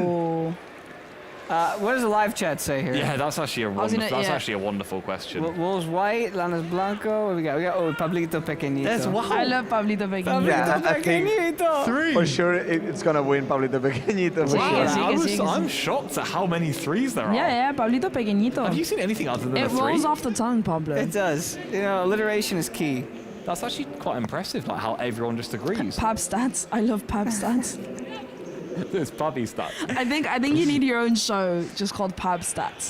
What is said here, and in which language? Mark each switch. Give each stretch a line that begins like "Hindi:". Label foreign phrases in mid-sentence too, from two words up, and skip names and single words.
English: Oh. What does the live chat say here? Yeah, that's actually a was gonna- wonderful. That's yeah. actually a wonderful question. Wolves White, Lanas Blanco. What we got? We got Pablito Pequeñito. I love Pablito Pequeñito. Yeah, I think Pequeñito. for sure it's going to win Pablito Pequeñito. For Wow. sure.
Spanish: Sí, que sí.
English: I'm shocked at how many 3s there are. Yeah, Pablito Pequeñito. Have you seen anything other than It a 3? rolls off the tongue, Pablo. It does. You know, alliteration is key. That's actually quite impressive, like how everyone just agrees. Pab stats. I love Pab stats. It's Bobby stats. I think you need your own show just called Pab stats.